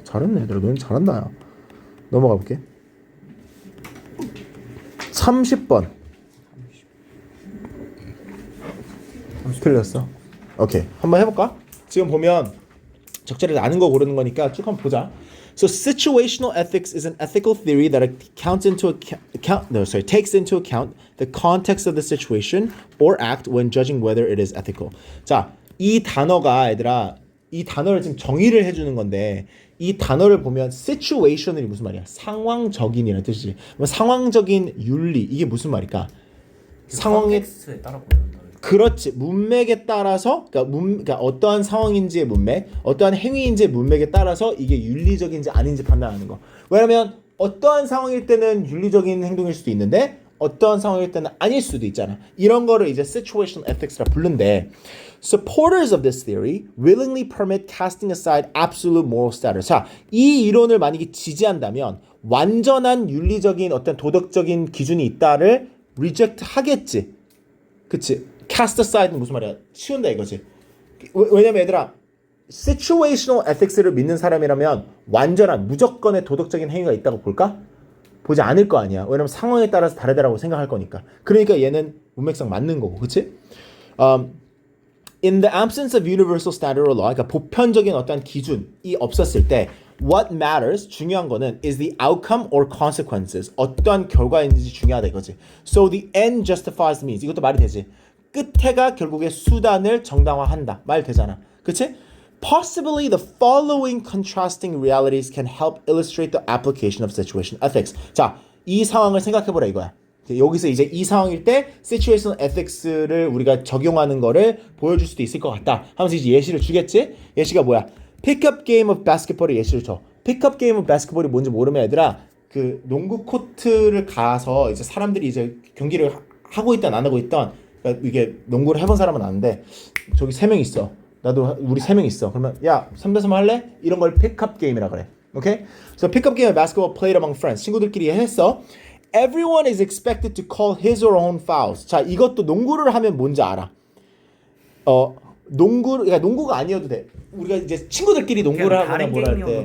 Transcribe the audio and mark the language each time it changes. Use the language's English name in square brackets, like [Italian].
[Korean] 잘했네 얘들아. 너는 잘한다. 야. 넘어가 볼게. 30번 틀렸어. 오케이, 한번 해볼까? 지금 보면 적절히 아는 거 고르는 거니까 쭉 한번 보자. [English] So situational ethics is an ethical theory that takes into account the context of the situation or act when judging whether it is ethical. [Korean] 자, 이 단어가 얘들아, 이 단어를 지금 정의를 해주는 건데 이 단어를 보면 situation이 무슨 말이야? 상황적인이라는 뜻이지. 상황적인 윤리 이게 무슨 말일까? 상황에 컨텍스트에 따라 보여준다. 그렇지. 문맥에 따라서 그러니까 어떠한 상황인지의 문맥, 어떠한 행위인지의 문맥에 따라서 이게 윤리적인지 아닌지 판단하는 거. 왜냐면 어떠한 상황일 때는 윤리적인 행동일 수도 있는데 어떠한 상황일 때는 아닐 수도 있잖아. 이런 거를 이제 situational ethics라 부른대. [English] Supporters of this theory willingly permit casting aside absolute moral status. [Korean] 자, 이 이론을 만약에 지지한다면 완전한 윤리적인 어떤 도덕적인 기준이 있다를 reject 하겠지. 그치? cast aside는 무슨 말이야? 치운다 이거지. 왜냐면 얘들아 situational ethics를 믿는 사람이라면 완전한 무조건의 도덕적인 행위가 있다고 볼까? 보지 않을 거 아니야. 왜냐면 상황에 따라서 다르다라고 생각할 거니까. 그러니까 얘는 문맥상 맞는 거고, 그치? [English] In the absence of universal standard or law, [Korean] 그러니까 보편적인 어떤 기준이 없었을 때 [English] what matters, [Korean] 중요한 거는 [English] is the outcome or consequences. [Korean] 어떠한 결과인지 중요하다 이거지. [English] So the end justifies the means. [Korean] 이것도 말이 되지. 끝에가 결국에 수단을 정당화한다. 말 되잖아. 그치? [English] Possibly the following contrasting realities can help illustrate the application of situational ethics. [Korean] 자, 이 상황을 생각해보라 이거야. 여기서 이제 이 상황일 때 situational ethics를 우리가 적용하는 거를 보여줄 수도 있을 것 같다 하면서 이제 예시를 주겠지? 예시가 뭐야? [English] Pickup game of basketball의 [Korean] 예시를 줘. Pickup game of basketball이 뭔지 모르면 얘들아 그 농구 코트를 가서 이제 사람들이 이제 경기를 하고 있던 안 하고 있던 그러니까 이게 농구를 해본 사람은 아는데 저기 3명 있어. 나도 우리 3명 있어. 그러면 야 3대3 할래? 이런 걸 픽업 게임이라 그래. 오케이? [English] So 픽업 게임 basketball played among friends. [Korean] 친구들끼리 했어. [English] Everyone is expected to call his or her own fouls. [Korean] 자, 이것도 농구를 하면 뭔지 알아. 그러니까 농구가 아니어도 돼. 우리가 이제 친구들끼리 농구를 하거나 뭐라 할 때.